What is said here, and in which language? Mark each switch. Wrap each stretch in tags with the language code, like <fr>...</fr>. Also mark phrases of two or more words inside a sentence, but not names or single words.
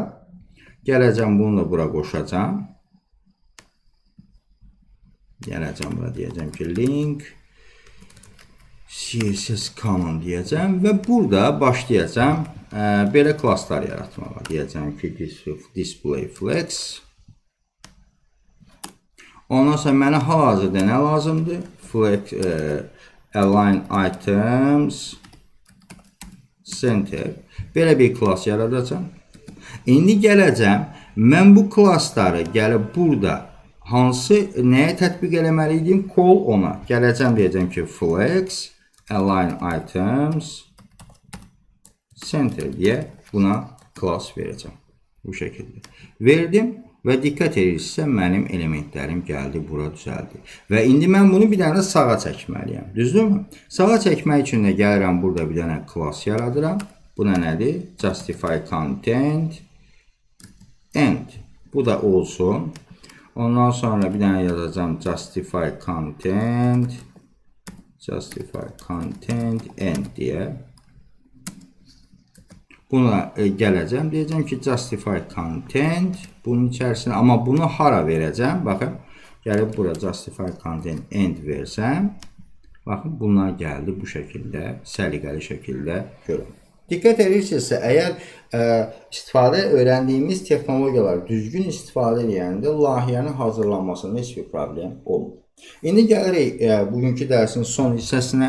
<az>Gələcəm bunu da bura qoşacağam. Gələcəm bura deyəcəm ki link CSS Common deyəcəm və burada başlayacağım belə klasslar yaratmağa. Deyəcəm ki</az> <en>display flex.</en> <az>Ondan sonra mənə hal-hazırda nə lazımdır?</az> <en>Flex align items center.</en> <az>Belə bir klass yaradacağım. İndi gələcəm, mən bu klassları gəlib burada hansı nəyə tətbiq eləməliydim? Call ona. Gələcəm, deyəcəm ki</az> <en>flex align items center</en> <az>deyə buna klass verəcəm. Bu şəkildə. Verdim və diqqət edirsinizsə mənim elementlərim gəldi, bura düzəldi. Və indi mən bunu bir dənə sağa çəkməliyəm. Düzdürmü? Sağa çəkmək üçün də gəlirəm burada bir dənə klass yaradıram. Bu nədir?</az> <en>Justify content end.</en> <az>Bu da olsun. Ondan sonra bir dənə yazacağım</az> <en>justify content end</en> <az>deyə. Buna gələcəm, deyəcəm ki</az> <en>justify content</en> <az>bunun içərisində, amma bunu hara verəcəm? Baxın, gəlib bura</az> <en>justify content end</en> <az>versəm, baxın bunlar gəldi bu şəkildə, səliqəli şəkildə görün. Diqqət edirsinizsə, əgər istifadə öyrəndiyimiz texnologiyalar düzgün istifadə edəndə layihənin hazırlanmasında heç bir problem olmur. İndi gəlirik bugünkü dərsin son hissəsinə.</az>